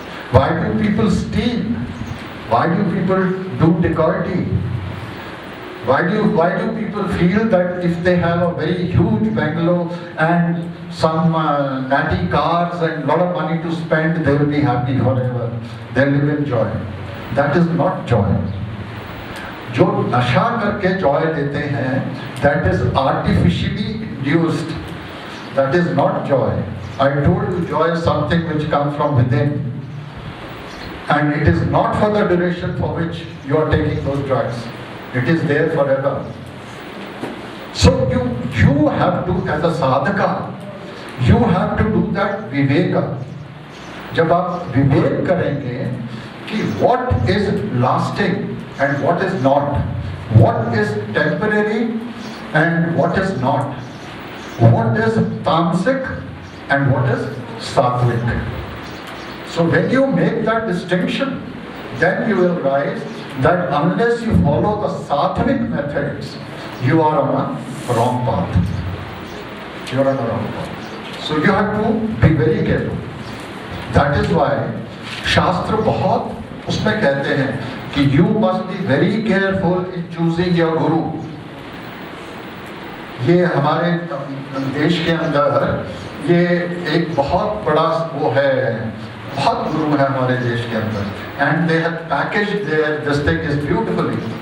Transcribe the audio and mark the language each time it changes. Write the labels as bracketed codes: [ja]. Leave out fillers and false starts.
[en] Why do people steal? Why do people do dacoity? Why do people feel that if they have a very huge bungalow and some natty cars and a lot of money to spend, they will be happy forever? They live in joy. That is not joy. [hi] जो नशा करके joy लेते हैं, [en] that is artificially induced. That is not joy. I told you joy is something which comes from within. And it is not for the duration for which you are taking those drugs. It is there forever. So you have to, as a sadhaka, you have to do that viveka. [hi] जब आप विवेक करेंगे कि [en] what is lasting and what is not, what is temporary and what is not, what is tamasic and what is sattvic. So when you make that distinction, then you will realize that unless you follow the sattvic methods, you are on a wrong path. You are on a wrong path. So you have to be very careful. That is why [hi] शास्त्र बहुत उसमें कहते हैं कि [en] you must be very careful in choosing your guru. [hi] ये हमारे देश के अंदर ये एक बहुत बड़ा वो है, बहुत गुरु है हमारे देश के अंदर, [en] and they have packaged this thing is beautifully.